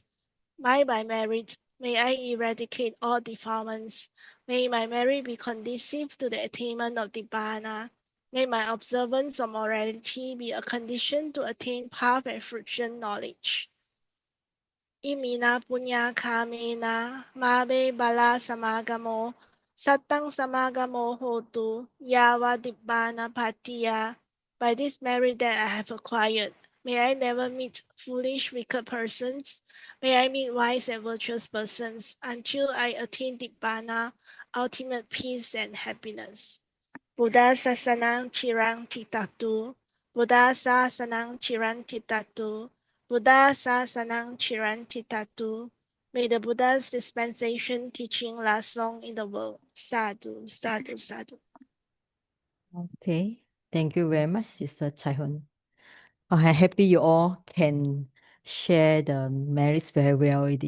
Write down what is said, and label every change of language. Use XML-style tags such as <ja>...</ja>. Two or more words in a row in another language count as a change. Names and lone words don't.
<en>By merit, may I eradicate all defilements. May my merit be conducive to the attainment of Nibbana. May my observance of morality be a condition to attain path and fruition knowledge.</en> <pi>Imina punya kamena, mabe bala samagamo, satang samagamo hotu, yawa Nibbana patiya. By this merit that I have acquired, may I never meet foolish, wicked persons. May I meet wise and virtuous persons until I attain Nibbana, ultimate peace and happiness. Buddha sasanang chirang titatu. Buddha sasanang chirang titatu. Buddha sasanang chirang titatu.</pi> <en>May the Buddha's dispensation teaching last long in the world.</en> <pi>Sadhu, sadhu, sadhu.</pi> <en>Okay. Thank you very much, Sister Chaihun. I'm happy you all can share the merits very well already.</en>